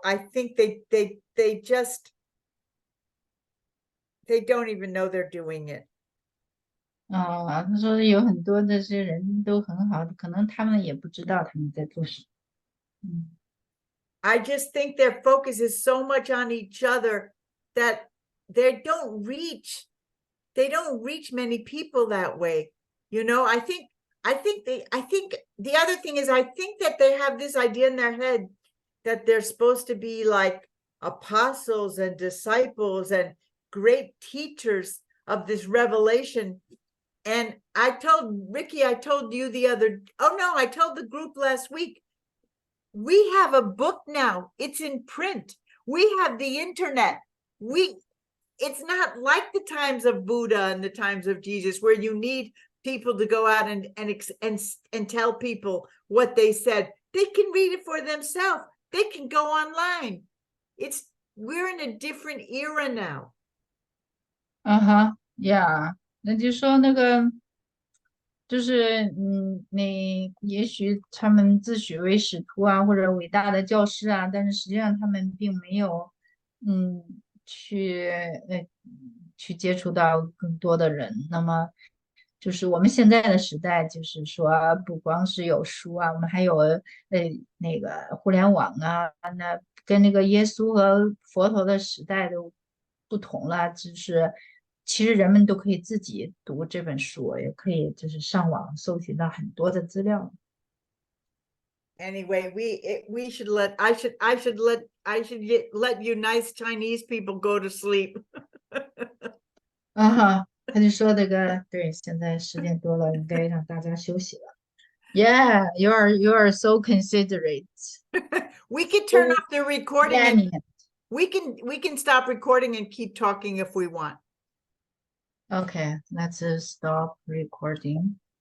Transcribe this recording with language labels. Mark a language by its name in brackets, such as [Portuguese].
[English] I think they just they don't even know they're doing it. [Chinese] 他说有很多这些人都很好，可能他们也不知道他们在做什么。 [English] I just think their focus is so much on each other that they don't reach many people that way. You know, I think the other thing is, I think that they have this idea in their head that they're supposed to be like apostles and disciples and great teachers of this revelation. And I told Ricky, I told you I told the group last week, we have a book now. It's in print. We have the internet. It's not like the times of Buddha and the times of Jesus, where you need people to go out and tell people what they said. They can read it for themselves. They can go online. We're in a different era now. [Chinese] Yeah， 那就说那个就是你也许他们自诩为使徒啊，或者伟大的教师啊，但是实际上他们并没有去接触到更多的人。那么就是我们现在的时代，就是说不光是有书啊，我们还有那个互联网啊，那跟那个耶稣和佛陀的时代都不同了。就是其实人们都可以自己读这本书，也可以就是上网搜寻到很多的资料。 [English] Anyway, I should let you nice Chinese people go to sleep. [Chinese] 他就说这个对，现在10点多了，应该让大家休息了。 [English] Yeah, you are so considerate. We can turn off the recording and Lenient. we can stop recording and keep talking if we want. Okay, let's stop recording.